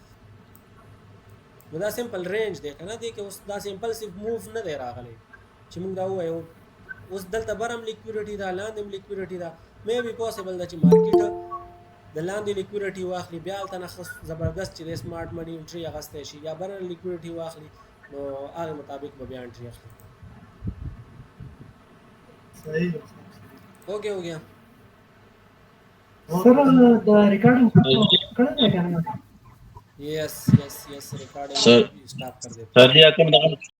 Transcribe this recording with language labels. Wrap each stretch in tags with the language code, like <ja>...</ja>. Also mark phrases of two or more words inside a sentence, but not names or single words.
<en>so this simple range</en> <ps>دی که نه، دې کې اوس داسې</ps> <en>impulsive move</en> <ps>نه دی راغلی چې موږ دا ووایو اوس دلته بر هم لیکویډیټي ده لاندې هم لیکویډیټي ده،</ps> <en>may be possible</en> <ps>ده چې مارکیټ د لاندې لیکویډیټي واخلي بیا هلته نه ښه زبردست چې د</ps> <en>smart money entry</en> <ps>اخیستی شي یا بره لیکویډیټي واخلي نو هغې مطابق به بیا انټري اخلي. صحیح ده.</ps> <hi>اوکے हो गया सर द रिकॉर्डिंग कर दे क्या</hi> <en>yes yes yes recording</en> <hi>सर स्टॉप कर देते सर जी आपका</hi>